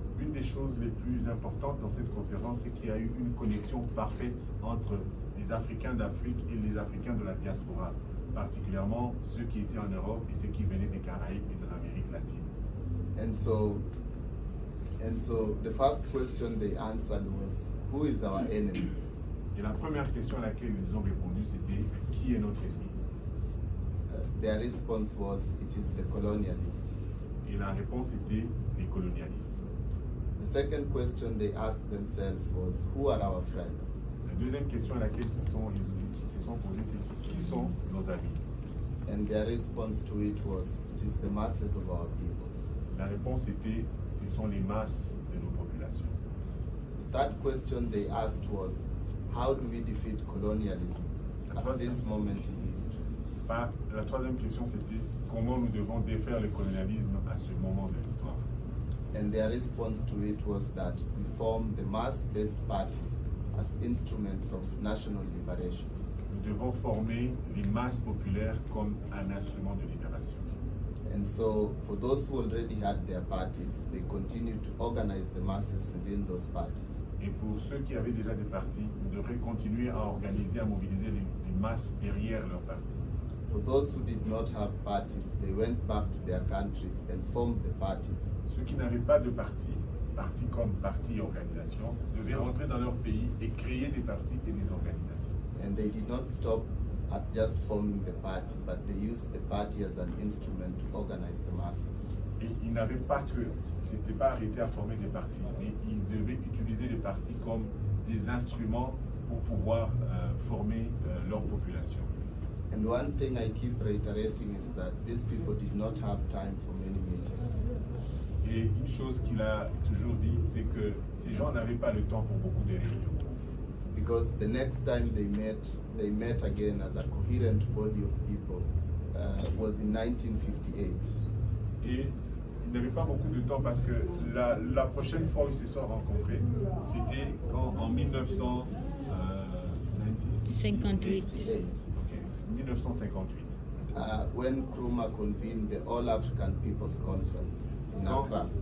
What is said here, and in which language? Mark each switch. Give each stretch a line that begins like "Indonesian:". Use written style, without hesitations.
French: Une des choses les plus importantes dans cette conférence, c'est qu'il y a eu une connexion parfaite entre les Africains d'Afrique et les Africains de la diaspora, particulièrement ceux qui étaient en Europe et ceux qui venaient des Caraïbes et de l'Amérique latine.
English: And so the first question they answered was, who is our enemy?
French: Et la première question à laquelle ils ont répondu, c'était qui est notre ennemi?
English: Their response was, it is the colonialists.
French: Et la réponse était les colonialistes.
English: The second question they asked themselves was, who are our friends?
French: La deuxième question à laquelle ils se sont posés, c'est qui sont nos amis?
English: And their response to it was, it is the masses of our people.
French: La réponse était, ce sont les masses de nos populations.
English: The third question they asked was, how do we defeat colonialism at this moment in history?
French: La troisième question, c'était comment nous devons défaire le colonialisme à ce moment de l'histoire.
English: And their response to it was that we form the mass-based parties as instruments of national liberation.
French: Nous devons former les masses populaires comme un instrument de libération.
English: And so, for those who already had their parties, they continued to organize the masses within those parties.
French: Et pour ceux qui avaient déjà des partis, nous devrions continuer à organiser, à mobiliser les masses derrière leurs partis.
English: For those who did not have parties, they went back to their countries and formed the parties.
French: Ceux qui n'avaient pas de parti comme parti et organisation, devaient rentrer dans leur pays et créer des partis et des organisations.
English: And they did not stop at just forming the party, but they used the party as an instrument to organize the masses.
French: Et ils n'avaient pas que, c'était pas arrêté à former des partis, mais ils devaient utiliser les partis comme des instruments pour pouvoir former leur population.
English: And one thing I keep reiterating is that these people did not have time for many meetings.
French: Et une chose qu'il a toujours dit, c'est que ces gens n'avaient pas le temps pour beaucoup de réunions.
English: Because the next time they met again as a coherent body of people was in 1958.
French: Et ils n'avaient pas beaucoup de temps parce que la prochaine fois où ils se sont rencontrés, c'était en 1958.
English: 1958. When Nkrumah convened the All African People's Conference in Accra.